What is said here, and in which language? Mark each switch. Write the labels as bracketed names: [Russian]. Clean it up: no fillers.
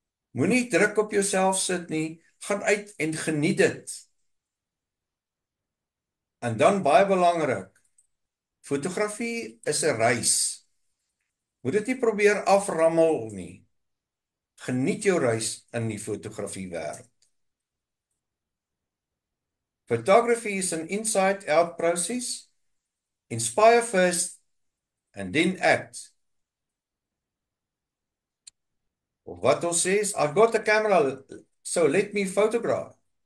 [Afrikaans] Moenie druk op jouself sit nie. Gaan uit en geniet dit. En dan baie belangrik, Fotografie is 'n reis. Moet dit nie probeer aframmel nie. Geniet jou reis in die fotografie wêreld. [English] Photography is an inside-out process. Inspire first and then act. [Afrikaans] Of wat ons sê is, [English] I've got a camera, so let me photograph.